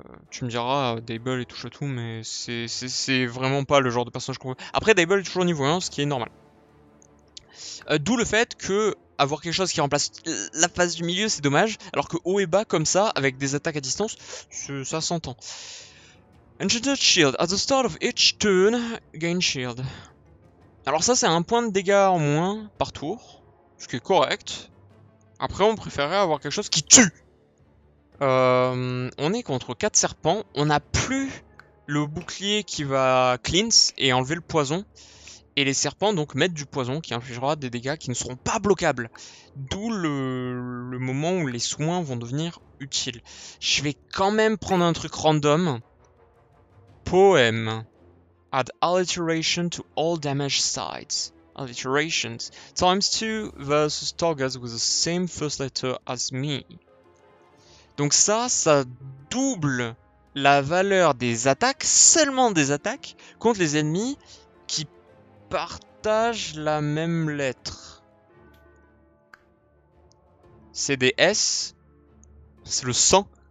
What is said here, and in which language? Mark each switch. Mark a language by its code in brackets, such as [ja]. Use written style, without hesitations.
[fr] Tu me diras Dable est touche à tout, mais c'est vraiment pas le genre de personnage qu'on veut. Après Dable est toujours niveau 1, ce qui est normal. D'où le fait que avoir quelque chose qui remplace la phase du milieu, c'est dommage, alors que haut et bas comme ça, avec des attaques à distance, ça s'entend. [en] Enchanted Shield. At the start of each turn, gain shield. [fr] Alors ça c'est un point de dégâts en moins par tour, ce qui est correct. Après on préférerait avoir quelque chose qui tue. On est contre 4 serpents, on n'a plus le bouclier qui va cleanse et enlever le poison. Et les serpents donc mettent du poison qui infligera des dégâts qui ne seront pas bloquables. D'où le moment où les soins vont devenir utiles. Je vais quand même prendre un truc random. [en] Poème. Add alliteration to all damage sides. Alliterations. Times 2 versus targets with the same first letter as me. [fr] Donc ça double la valeur des attaques, seulement des attaques, contre les ennemis qui partagent la même lettre. C'est des S. C'est le sang.